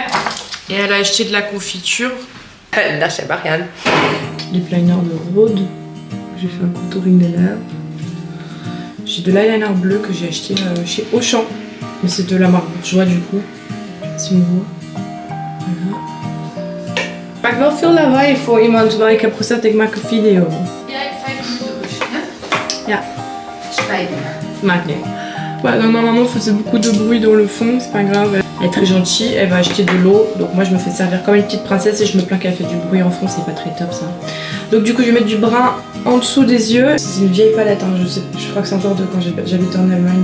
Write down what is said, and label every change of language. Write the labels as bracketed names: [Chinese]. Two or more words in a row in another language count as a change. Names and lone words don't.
[French] Et elle a acheté de la confiture. Là, c'est Marianne. [English] Lip liner [French] de Rhode. J'ai fait un contouring des lèvres. J'ai de l'eyeliner bleu que j'ai acheté chez Auchan. Mais c'est de la marque Bourjois du coup. Si on voit. Voilà. [Dutch] Maar ik wil veel lawaai voor iemand waar ik heb gezegd ik maak een video. Ja, 5 minuten rustig. Ja. Spijt me. Maakt niet. [French] Voilà, donc ma maman faisait beaucoup de bruit dans le fond, c'est pas grave. Elle est très gentille, elle va acheter de l'eau. Donc moi je me fais servir comme une petite princesse et je me plains qu'elle fait du bruit en fond, c'est pas très top ça. Donc du coup je vais mettre du brun en dessous des yeux. C'est une vieille palette, hein, je crois que c'est encore de quand j'habitais en Allemagne.